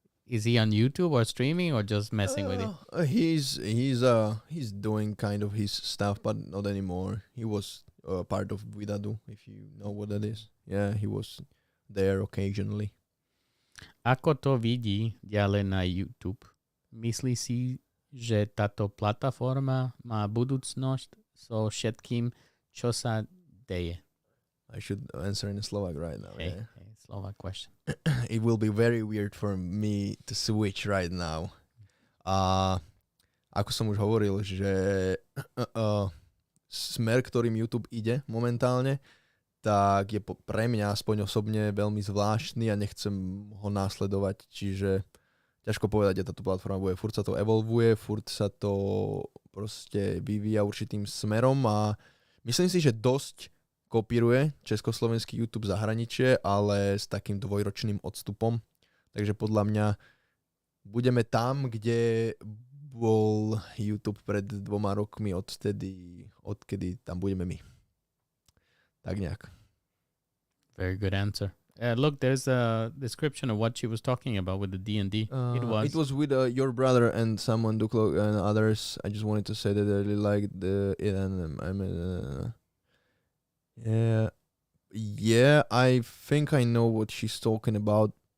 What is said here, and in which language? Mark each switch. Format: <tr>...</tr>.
<en>Is he on YouTube or streaming or just messing with it? He's doing kind of his stuff, but not anymore. He was part of Vidadu, if you know what that is. Yeah, he was there occasionally.</en> <sk>Ako to vidí ďalej na YouTube? Myslí si, že táto platforma má budúcnosť so všetkým, čo sa deje?</sk> <en>I should answer in Slovak right now. Okay, Yeah. Slovak question. It will be very weird for me to switch right now.</en> <sk>Ako som už hovoril, že smer, ktorým YouTube ide momentálne, tak je pre mňa aspoň osobne veľmi zvláštny a nechcem ho následovať. Čiže ťažko povedať, že táto platforma bude. Furt sa to evolvuje, furt sa to proste vyvíja určitým smerom a myslím si, že dosť kopíruje československý YouTube zahraničie, ale s takým dvojročným odstupom. Takže podľa mňa budeme tam, kde bol YouTube pred 2 rokmi odkedy tam budeme my. Tak nejak.</sk> <en>Very good answer. Look, there's a description of what she was talking about with the D&D. It was with your brother and someone, Duklo and others. I just wanted to say that I really liked it and yeah, I think I know what she's talking about.</en>